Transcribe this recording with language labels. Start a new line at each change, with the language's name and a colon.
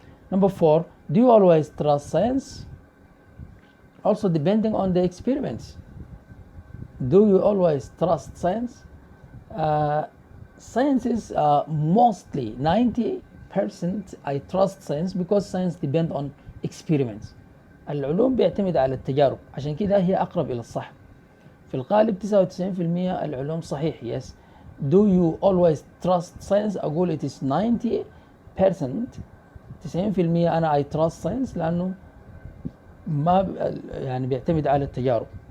English: Number 4, do you always trust science? Also depending on the experiments. Do you always trust science? Science is mostly 90% I trust science because science depend on experiments.
Arabic: العلوم بيعتمد على التجارب، عشان كده هي أقرب إلى الصح. في الغالب 99% العلوم صحيح.
English: Yes. Do you always trust science؟ أقول it is 90%.
Arabic: 90% أنا
English: I trust science
Arabic: لأنه ما يعني بيعتمد على التجارب.